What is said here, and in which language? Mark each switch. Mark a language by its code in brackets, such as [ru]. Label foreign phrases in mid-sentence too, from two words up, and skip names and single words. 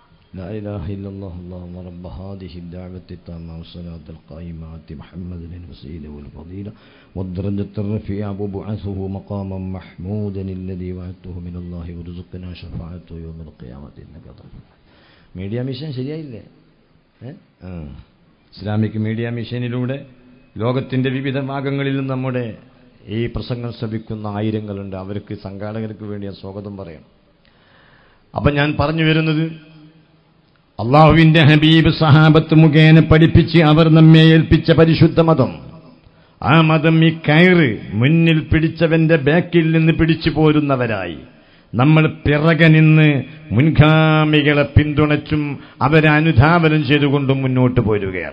[ar] لا إله إلا الله اللهم رب هذه الدعوة التامة والصلاة القائمة آت محمد الوسيلة والفضيلة والدرجة الرفيعة وابعثه مقاما محمودا الذي وعدته من الله وارزقنا شفاعته يوم القيامة إنك غفور. [ml] മീഡിയ മിഷൻ ശരിയായില്ലേ? ഇസ്ലാമിക് മീഡിയ മിഷനിലൂടെ ലോകത്തിൻ്റെ വിവിധ ഭാഗങ്ങളിൽ നമ്മുടെ ഈ പ്രസംഗം ശ്രവിക്കുന്ന ആയിരങ്ങളുണ്ട്. അവർക്ക് സംഘാടകർക്ക് വേണ്ടി ഞാൻ സ്വാഗതം പറയണം. അപ്പം ഞാൻ പറഞ്ഞു വരുന്നത്, അള്ളാഹുവിന്റെ ഹബീബ് സഹാബത്ത് മുഖേന പഠിപ്പിച്ച് അവർ നമ്മെ ഏൽപ്പിച്ച പരിശുദ്ധ മതം, ആ മതം ഈ കയറ് മുന്നിൽ പിടിച്ചവന്റെ ബാക്കിൽ നിന്ന് പിടിച്ചു പോരുന്നവരായി നമ്മൾ പിറകെ നിന്ന് മുൻഗാമികളെ പിന്തുണച്ചും അവരെ അനുധാവനം ചെയ്തുകൊണ്ടും മുന്നോട്ട് പോരുകയാണ്.